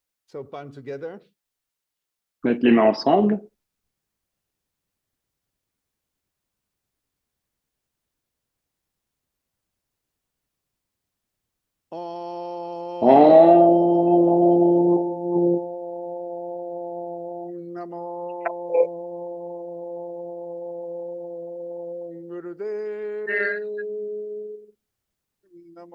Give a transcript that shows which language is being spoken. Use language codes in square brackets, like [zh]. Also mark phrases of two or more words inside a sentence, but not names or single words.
[en] So palm together. [fr] Mettre les mains ensemble. [sa] Om Namo Gurudev Namo.